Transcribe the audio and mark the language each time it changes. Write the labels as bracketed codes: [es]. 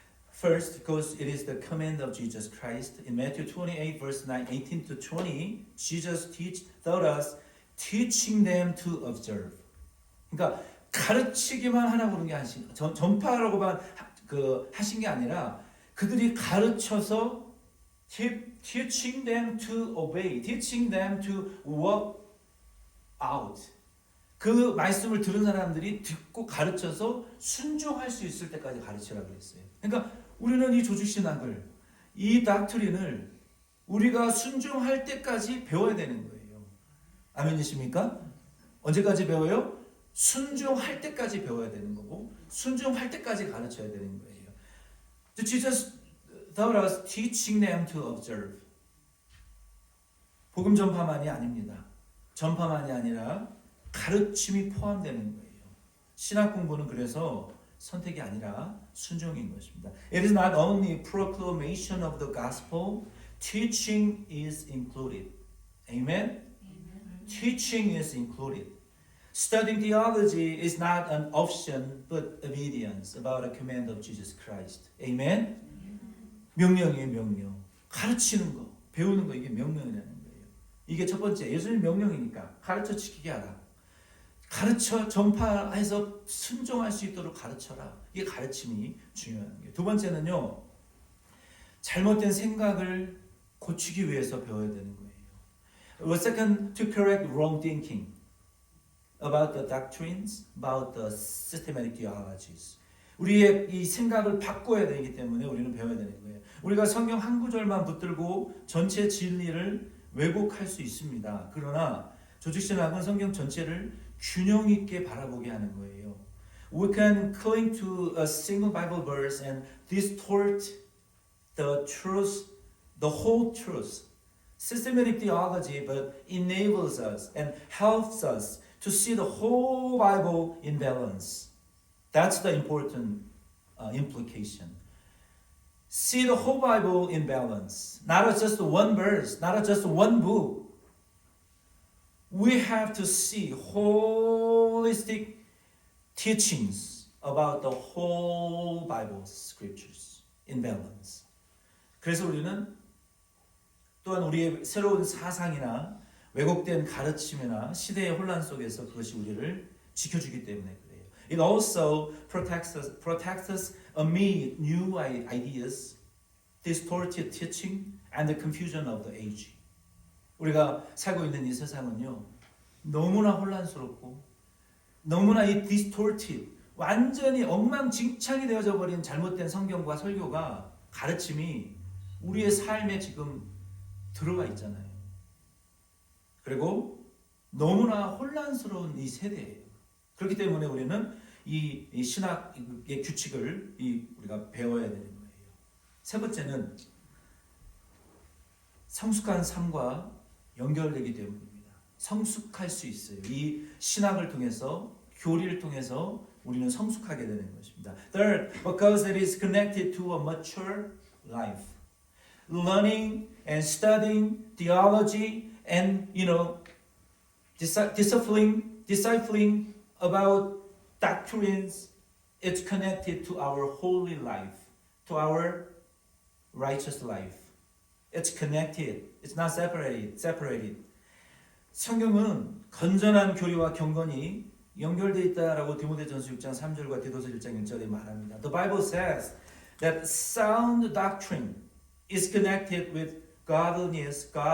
[en] First, because it is the command of Jesus Christ. In Matthew 28 verse 18 to 20, Jesus taught us teaching them to observe. [ko] 그러니까 가르치기만 하라고 그런 게 아니라 전파하라고만 하신 게 아니라 그들이 가르쳐서 [en] teaching them to obey, teaching them to walk out. [ko] 그 말씀을 들은 사람들이 듣고 가르쳐서 순종할 수 있을 때까지 가르치라고 했어요. 그러니까 우리는 이 조직신학을, 이 닥트린을 우리가 순종할 때까지 배워야 되는 거예요. 아멘이십니까? 언제까지 배워요? 순종할 때까지 배워야 되는 거고 순종할 때까지 가르쳐야 되는 거예요. [en] Jesus taught us teaching them to observe. [ko] 복음 전파만이 아닙니다. 전파만이 아니라 가르침이 포함되는 거예요. 신학 공부는 그래서 선택이 아니라 순종인 것입니다. [en] It is not only proclamation of the gospel, teaching is included. Amen? Teaching is included. Studying theology is not an option but obedience about a command of Jesus Christ. Amen? [ko] 명령이에요, 명령. 가르치는 거, 배우는 거 이게 명령이라는 거예요. 이게 첫 번째, 예수님 명령이니까 가르쳐 지키게 하라. 가르쳐 전파해서 순종할 수 있도록 가르쳐라. 이게 가르침이 중요한 거예요. 두 번째는요, 잘못된 생각을 고치기 위해서 배워야 되는 거예요. [en] Second, to correct wrong thinking about the doctrines, about the systematic theologies. [ko] 우리의 이 생각을 바꿔야 되기 때문에 우리는 배워야 되는 거예요. 우리가 성경 한 구절만 붙들고 전체 진리를 왜곡할 수 있습니다. 그러나 조직신학은 성경 전체를 균형 있게 바라보게 하는 거예요. [en] We can cling to a single Bible verse and distort the truth, the whole truth. Systematic theology, but enables us and helps us to see the whole Bible in balance. That's the important implication. See the whole Bible in balance, not just one verse, not just one book. We have to see holistic teachings about the whole Bible scriptures in balance. [ko] 그래서 우리는 또한 우리의 새로운 사상이나 왜곡된 가르침이나 시대의 혼란 속에서 그것이 우리를 지켜주기 때문에 그래요. [en] It also protects us amid new ideas, distorted teaching, and the confusion of the age. [ko] 우리가 살고 있는 이 세상은요, 너무나 혼란스럽고 너무나 이 distorted, 완전히 엉망진창이 되어져 버린 잘못된 성경과 설교가 가르침이 우리의 삶에 지금 들어가 있잖아요. 그리고 너무나 혼란스러운 이 세대예요. 그렇기 때문에 우리는 이 신학의 규칙을 우리가 배워야 되는 거예요. 세 번째는 성숙한 삶과 연결되기 때문입니다. 성숙할 수 있어요. 이 신학을 통해서, 교리를 통해서 우리는 성숙하게 되는 것입니다. [en] Third, because it is connected to a mature life. Learning and studying theology and, discipling about doctrines, it's connected to our holy life, to our righteous life. It's connected. It's not separated. [ko] 성경은 건전한 교리와 경건이 연결되어 있다라고 디모데전서 6장 3절과 디도서 1장 1절에 말합니다. [en] The Bible says that sound doctrine is connected with godliness.